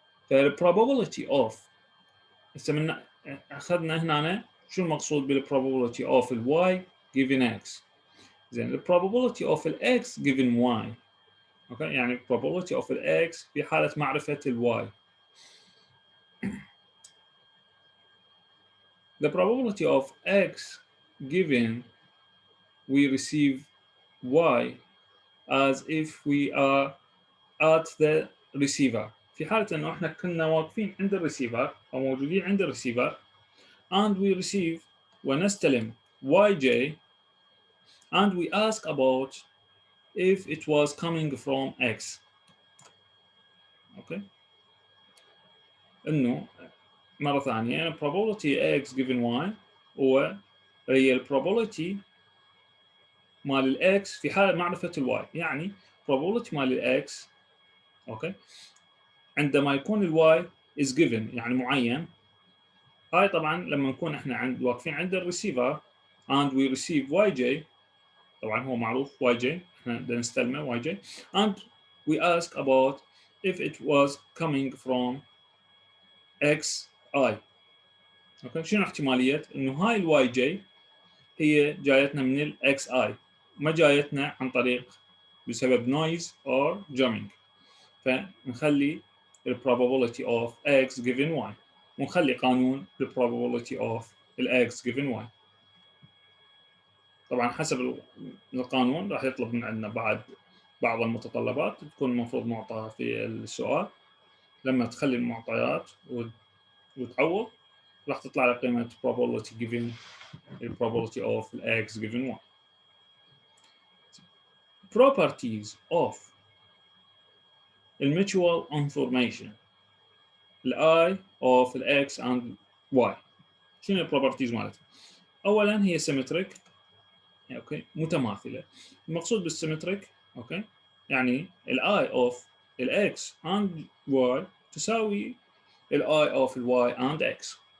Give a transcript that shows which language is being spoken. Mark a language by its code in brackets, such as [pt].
[ar] فالبروبابيلتي اوف هسه اخذنا هنا شو المقصود بالبروبابيلتي اوف الواي [en] given x. [ar] زين البروبابيلتي اوف الاكس given y اوكي يعني [en] probability of [ar] الاكس في حالة معرفة الواي. [en] The probability of x given we receive y as if we are at the receiver. [ar] في حالة انه احنا كنا واقفين عند الريسيفر او موجودين عند الريسيفر [en] and we receive [ar] ونستلم yj and we ask about if it was coming from x. اوكي انه مرة ثانية [en] probability x given y [ar] هي ال probability مال الاكس في حالة معرفة الواي. يعني probability مال الاكس اوكي عندما يكون الواي [en] is given [ar] يعني معين. هاي طبعا لما نكون احنا واقفين عند الريسيفر [en] and we receive yj [ar] طبعا هو معروف yj احنا بدنا نستلمه yj [en] and we ask about if it was coming from xi. [ar] اوكي شنو احتمالية انه هاي الواي جي هي جايتنا من الاكس اي ما جايتنا عن طريق بسبب [en] noise or jamming. [ar] فنخلي ال [en] probability of x given y [ar] ونخلي قانون ال probability of ال x given y. طبعا حسب القانون راح يطلب من عندنا بعض المتطلبات تكون المفروض معطاها في السؤال. لما تخلي المعطيات وتعوض راح تطلع لك قيمة [en] probability given [ar] ال [en] probability of x given y. Properties of mutual information I of x and y. [ar] شنو البروبرتيز مالتها؟ اولا هي سيمتريك اوكي متماثله. المقصود بالسيمتريك اوكي يعني I of x and y تساوي I of y and x.